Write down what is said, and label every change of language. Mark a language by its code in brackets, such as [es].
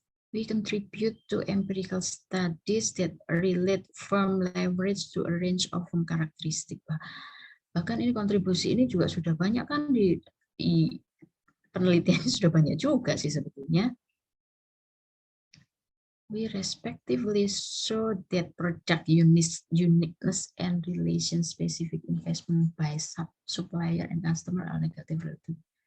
[en] We contribute to empirical studies that relate firm leverage to a range of firm characteristic. [id] Bahkan ini kontribusi ini juga sudah banyak kan di penelitiannya sudah banyak juga sih sebetulnya. [en] We respectively show that product uniqueness and relation specific investment by supplier and customer are negative relative.